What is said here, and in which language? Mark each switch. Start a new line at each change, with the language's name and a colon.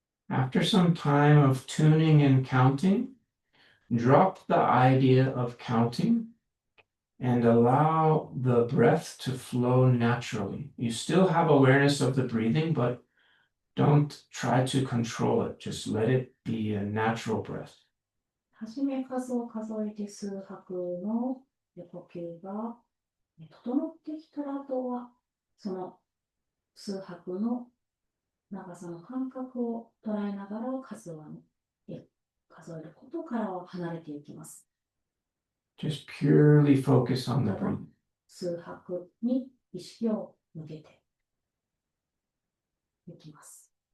English: After some time of tuning and counting, drop the idea of counting and allow the breath to flow naturally. You still have awareness of the breathing, but don't try to control it. Just let it be a natural breath.
Japanese: はじめ数を数えて数拍の呼吸が整ってきたら、あとはその数拍の長さの感覚を捉えながら数えることからは離れていきます。
English: Just purely focus on the breathing.
Japanese: 数拍に意識を向けていきます。